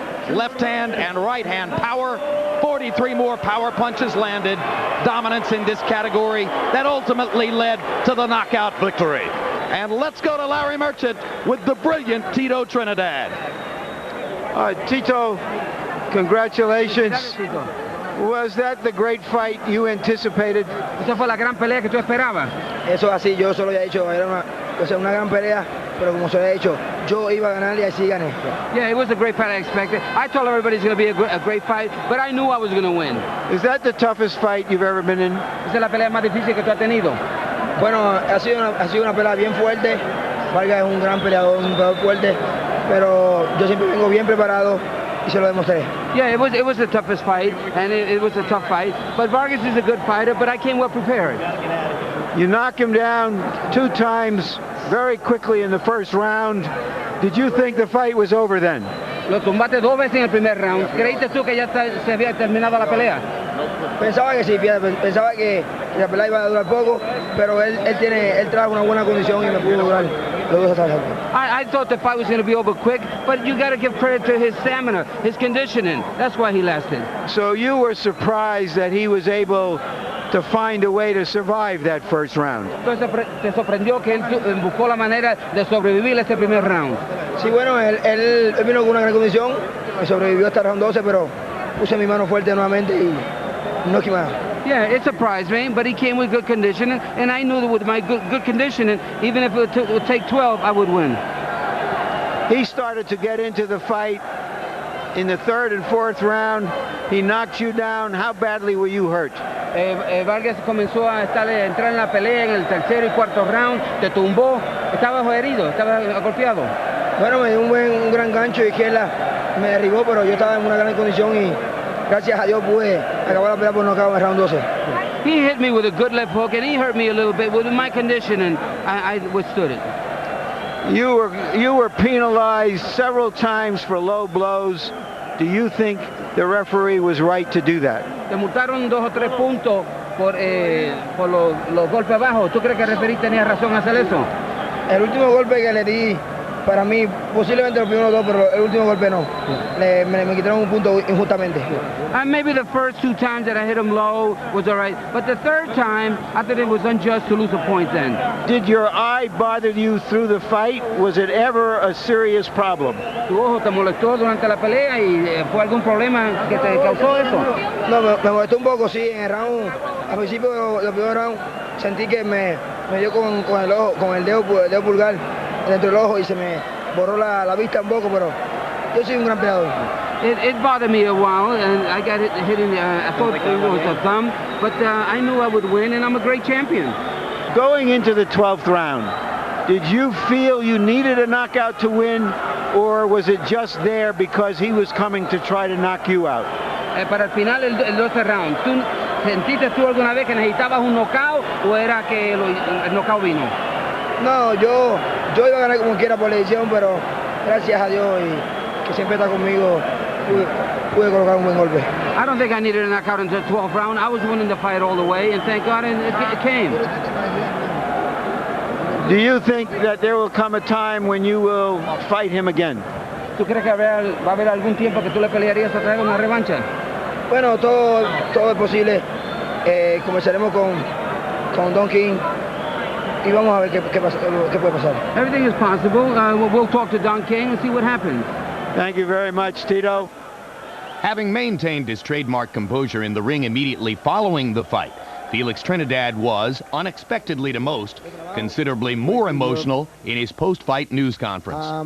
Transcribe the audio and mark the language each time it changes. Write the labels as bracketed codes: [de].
[en] Left hand and right hand power, 43 more power punches landed, dominance in this category that ultimately led to the knockout victory. And let's go to Larry Merchant with the brilliant Tito Trinidad. Tito, congratulations. Was that the great fight you anticipated? [es] Esa fue la gran pelea que tú esperabas. Eso así, yo solo había dicho, era una gran pelea, pero como se había dicho, yo iba a ganar y así gané. [en] Yeah, it was a great fight I expected. I told everybody it's going to be a great fight, but I knew I was going to win. Is that the toughest fight you've ever been in? [es] Esa es la pelea más difícil que tú has tenido. Bueno, ha sido una pelea bien fuerte. Vargas es un gran peleador, un peleador fuerte, pero yo siempre vengo bien preparado y se lo demostré. [en] Yeah, it was the toughest fight, and it was a tough fight. But Vargas is a good fighter, but I came well prepared. You knock him down 2 times very quickly in the first round. Did you think the fight was over then? [es] Lo tumbaste 2 veces en el primer round. ¿Creíste tú que ya se había terminado la pelea? Pensaba que sí, pensaba que la pelea iba a durar poco, pero él trajo una buena condición y me pudo durar los 2 hasta. [en] I thought the fight was going to be over quick, but you got to give credit to his stamina, his conditioning. That's why he lasted. So you were surprised that he was able to find a way to survive that first round. [es] Entonces te sorprendió que él buscó la manera de sobrevivir este primer round. Sí, bueno, él vino con una gran condición y sobrevivió hasta el round 12, pero puse mi mano fuerte nuevamente y no quemé. [en] Yeah, it surprised me, but he came with good conditioning, and I knew that with my good conditioning, even if it would take 12, I would win. He started to get into the fight in the 3rd and 4th round. He knocked you down. How badly were you hurt? [es] Vargas comenzó a entrar en la pelea en el 3er y 4th round, te tumbó, estabas herido, estabas golpeado. Bueno, me dio un gran gancho de izquierda, me derribó, pero yo estaba en una gran condición y gracias a Dios pude acabar la pelea por nocaut en el round 12. [en] He hit me with a good left hook, and he hurt me a little bit with my condition, and I withstood it. You were penalized several times for low blows. Do you think the referee was right to do that? [es] Te multaron 2 o 3 puntos por los golpes bajos. ¿Tú crees que el referee tenía razón a hacer eso? El último golpe que le di, para mí, posiblemente los primeros 2, pero el último golpe no. Me quitaron un punto injustamente. [en] And maybe the first 2 times that I hit him low was all right, but the 3rd time, I thought it was unjust to lose a point then. Did your eye bother you through the fight? Was it ever a serious problem? [es] ¿Tu ojo te molestó durante la pelea y fue algún problema que te causó eso? No, me molestó un poco, sí, en el round. Al principio del primer round sentí que me dio con el ojo, con el dedo pulgar dentro del ojo y se me borró la vista un poco, pero yo soy un gran peleador. [en] It bothered me a while, and I got hit in I thought it was a thumb, but I knew I would win, and I'm a great champion. Going into the 12th round, did you feel you needed a knockout to win, or was it just there because he was coming to try to knock you out? [es] para el final del 12 round. ¿Sentiste tú alguna vez que necesitabas un knockout o era que el knockout vino? No, yo iba a ganar como quiera por la edición, pero gracias a Dios y que siempre está conmigo, pude colocar un buen golpe. [en] I don't think I needed a knockout in the 12th round. I was winning the fight all the way, and thank God it came. Do you think that there will come a time when you will fight him again? [es] ¿Tú crees que va a haber algún tiempo que tú le pelearías a traer una revancha? Bueno, todo es posible. Comenzaremos con Don King y vamos a ver qué puede pasar. [en] Everything is possible. We'll talk to Don King and see what happens. Thank you very much, Tito. Having maintained his trademark composure in the ring immediately following the fight, Felix Trinidad was, unexpectedly to most, considerably more emotional in his post-fight news conference.